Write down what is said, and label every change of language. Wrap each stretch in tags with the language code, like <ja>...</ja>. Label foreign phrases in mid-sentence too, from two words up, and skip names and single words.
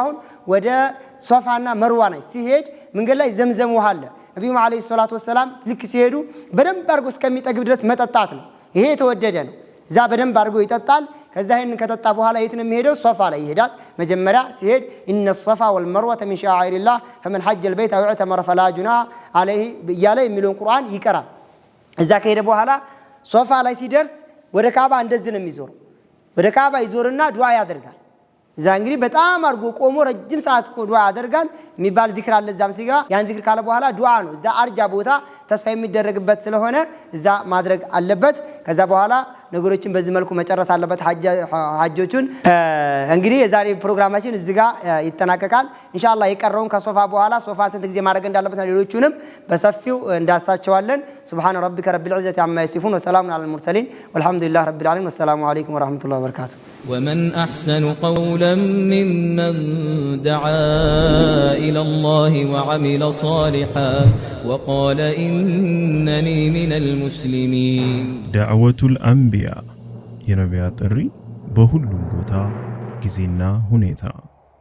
<am>አሁን ወደ ሶፋና መርዋ ላይ ሲሄድ መንገድ ላይ ዘምዘም ውሃ አለ። ነብዩ አለይሂ ሰላቱ ወሰለም ልክ ሲሄዱ በደንብ አድርጎ እስከሚጠግብ ድረስ መጠጣት ነው። ይሄ የተወደደ ነው። እዛ በደንብ አድርጎ ይጠጣል። ከዛ ይሄን ከተጣ በኋላ የት ነው የሚሄደው ሶፋ ላይ ይሄዳል መጀመሪያ ሲሄድ ኢነ</am> <ar>الصفا والمروه من شعائر الله فمن حج البيت او اعتمر فلا جناح عليه</ar> <am>ያለ የሚለውን ቁርአን ይቀራል እዛ ከሄደ በኋላ ሶፋ ላይ ሲደርስ ወደ ካባ እንደዚህ ነው የሚዞረው ወደ ካባ ይዞርና ዱዓ ያደርጋል እዛ እንግዲህ በጣም አርጎ ቆሞ ረጅም ሰዓት ዱዓ ያደርጋል የሚባል ዚክር አለ እዛም ሲጋ ያን ዚክር ካለ በኋላ ዱዓ ነው እዛ አርጃ ቦታ ተስፋ የሚደረግበት ስለሆነ እዛ ማድረግ አለበት ከዛ በኋላ ነገሮችን በዚህ መልኩ መጨረስ አለበት ሐጆቹን እንግዲህ የዛሬ ፕሮግራማችን እዚህ ጋር ይተናቀቃል ኢንሻአላህ የቀረውን ከሶፋ በኋላ ሶፋ ስንት ጊዜ ማድረግ እንዳለበት ሌሎቹንም በሰፊው እንዳሳቸዋለን</am> <ar>سبحان ربك رب العزة عما يصفون وسلام على المرسلين والحمد لله رب العالمين والسلام عليكم ورحمة الله وبركاته ومن أحسن قولا ممن دعا إلى الله وعمل صالحا وقال إنني من المسلمين دعوة الأنبياء</ar> <am>የነቢያት ጥሪ በሁሉም ቦታ ጊዜና ሁኔታ</am>